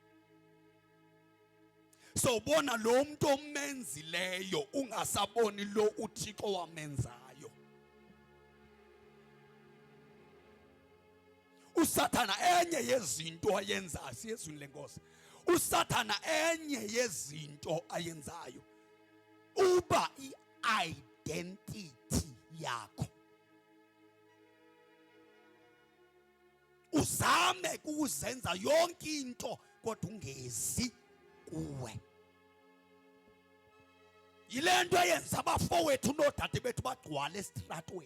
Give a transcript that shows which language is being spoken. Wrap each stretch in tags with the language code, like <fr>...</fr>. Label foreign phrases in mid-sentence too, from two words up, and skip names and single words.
<xh>So bona lo muntu omenzileyo ungasaboni lo uThixo wamenzayo. uSathana enye yezinto ayenzayo, siyezwini lenkosi, uSathana enye yezinto ayenzayo uba i-identity yakho. Uzame ukuzenza yonke into kodwa ungezi kuwe. Yile nto eyenza abafowethu noodade bethu bagcwale esitratweni.</xh>